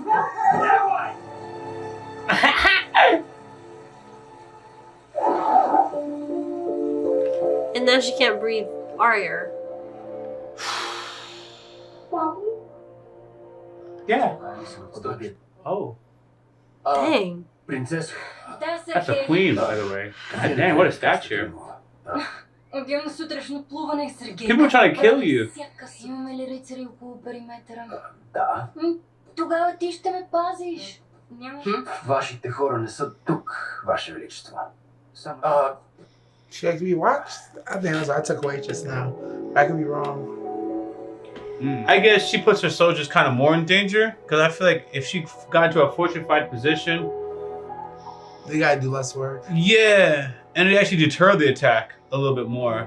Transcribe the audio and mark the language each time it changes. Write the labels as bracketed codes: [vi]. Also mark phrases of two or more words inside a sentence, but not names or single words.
[en] And now she can't breathe fire. Yeah. Oh. Dang. Princess. That's a queen, by the way. God dang, what a stature. [bg] Отивам на сутрешно плуване, Сергей. [en] People are trying to kill you. [bg] Имаме ли рицари около периметъра? Да. Тогава ти ще ме пазиш. Няма. Вашите хора не са тук, Ваше Величество. [en] She like to be watched? I think that's what I took away just now. I could be wrong. I guess she puts her soldiers kind of more in danger, because I feel like if she got into a fortified position, They gotta do less work. yeah, and it actually deterred the attack a little bit more.